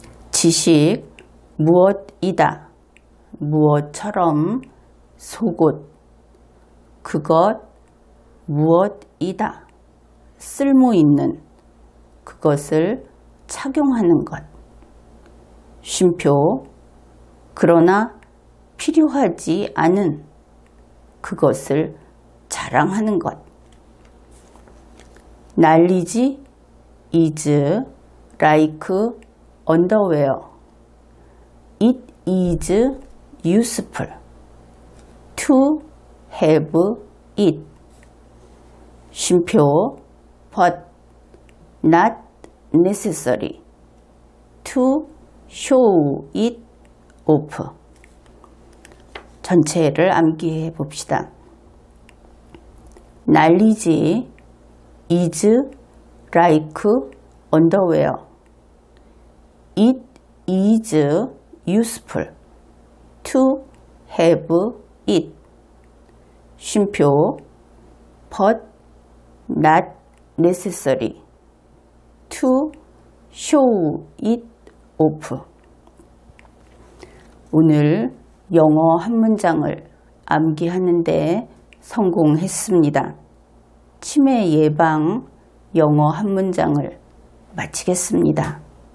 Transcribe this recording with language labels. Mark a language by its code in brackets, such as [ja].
[ko] 지식 무엇이다. 무엇처럼 속옷 그것 무엇이다. 쓸모있는 그것을 착용하는 것. 쉼표 그러나 필요하지 않은 그것을 자랑하는 것. [en] 날리지 is like underwear. It is useful to have it. [ko] 쉼표 [en] but not necessary to show it off. [ko] 전체를 암기해 봅시다. [en] 날리지 is like underwear. It is useful to have it. [ko] 쉼표 [en] but not necessary to show it off. [ko] 오늘 영어 한 문장을 암기하는데 성공했습니다. 치매 예방 영어 한 문장을 마치겠습니다.